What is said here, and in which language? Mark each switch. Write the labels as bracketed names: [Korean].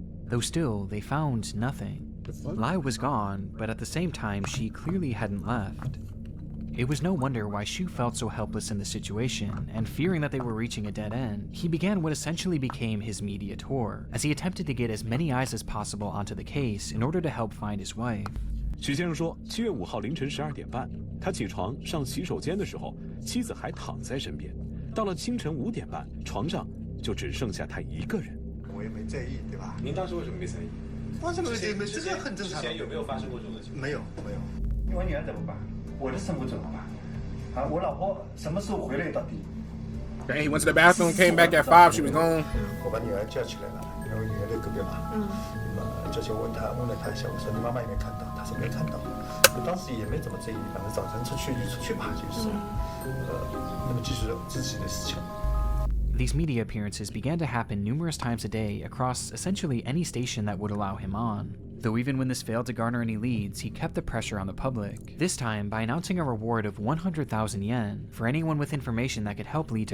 [English] Though still, they found nothing. Lai was gone, but at the same time, she clearly hadn't left. It was no wonder why Shu felt so helpless in the situation, and fearing that they were reaching a dead end, he began what essentially became his media tour, as he attempted to get as many eyes as possible onto the case in order to help find his wife. [Chinese] 许先生说，7月5号凌晨12点半，他起床上洗手间的时候，妻子还躺在身边。到了清晨5点半，床上就只剩下他一个人。我也没在意，对吧？您当时为什么没在意？发生了这个很正常。之前有没有发生过这种情况？没有。我女儿怎么办？我的生活怎么办？啊，我老婆什么时候回来到底？ [English] Okay, he went to the bathroom, came back at 5, she was gone. [Chinese] 我把女儿叫起来了，因为女儿在隔壁嘛。叫起问了她一下，我说你妈妈有没有看到？她说没看到。我当时也没怎么在意，反正早晨出去就出去吧，就是。那么继续自己的事情。 [English] These media appearances began to happen numerous times a day across essentially any station that would allow him on. Though even when this failed to garner any leads, he kept the pressure on the public, this time by announcing a reward of 100,000 yen for anyone with information that could help lead to